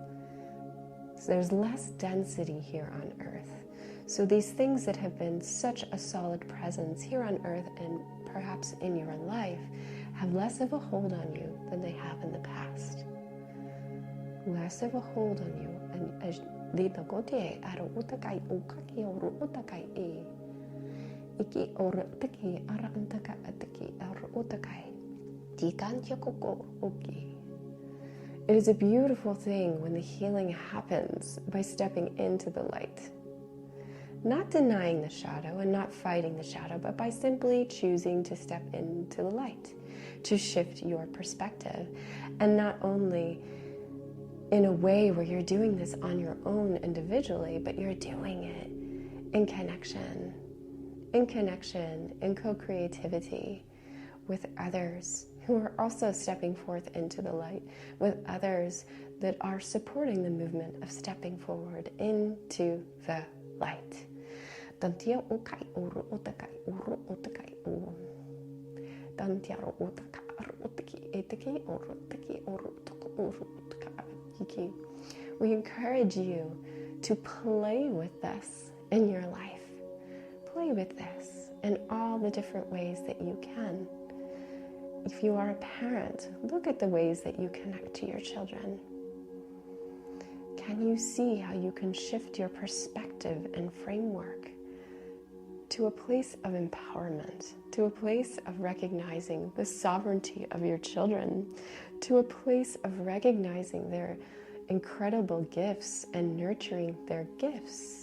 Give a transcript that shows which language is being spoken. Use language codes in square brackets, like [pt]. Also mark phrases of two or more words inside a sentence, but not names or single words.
[en] So there's less density here on earth. So these things that have been such a solid presence here on earth and perhaps in your life have less of a hold on you than they have in the past. Less of a hold on you. And dito ko te aro utakai ukaki oro utakai e iki oro taki ara antaka ataki aro utakai tikan yakoko oki. It is a beautiful thing when the healing happens by stepping into the light. Not denying the shadow and not fighting the shadow, but by simply choosing to step into the light, to shift your perspective. And not only in a way where you're doing this on your own individually, but you're doing it in connection, in co-creativity with others. who are also stepping forth into the light, with others that are supporting the movement of stepping forward into the light. Tantia ukai uru utakai uru utakai u. Tantiaro utaka aru utaki etaki uru utaki uru utaka uru utaka hiki. We encourage you to play with this in your life. Play with this in all the different ways that you can. If you are a parent, look at the ways that you connect to your children. Can you see how you can shift your perspective and framework to a place of empowerment, to a place of recognizing the sovereignty of your children, to a place of recognizing their incredible gifts and nurturing their gifts?